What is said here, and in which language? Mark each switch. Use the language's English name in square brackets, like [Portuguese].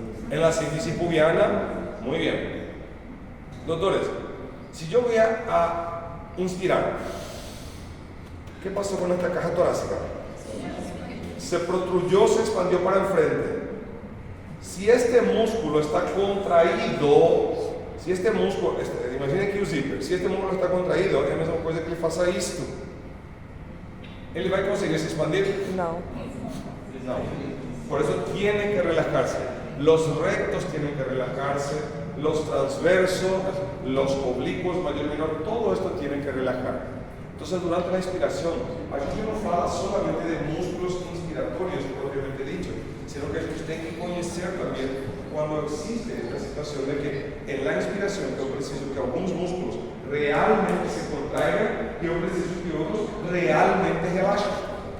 [Spanish] En la sínfisis pubiana. Muy bien. Doutores, si yo voy a inspirar, ¿qué pasó con esta caja torácica? Se protruyó, se expandió para enfrente. Si este músculo está contraído, [Portuguese] Se este músculo, imagine aqui o zíper, se este músculo está contraído, é a mesma coisa que ele faça isto. Ele vai conseguir se expandir? Não. [Spanish] No. Por eso tienen que relajarse. Los rectos tienen que relajarse, los transversos, los oblicuos, mayor y menor, todo esto tienen que relajar. Entonces, durante la inspiración, aquí no fala solamente de músculos inspiratorios, propiamente dicho, sino que [Portuguese] a gente tem que conhecer [Spanish] también cuando existe esta situación de que en la inspiración yo preciso que algunos músculos realmente se contraigan y yo preciso que otros realmente relajen.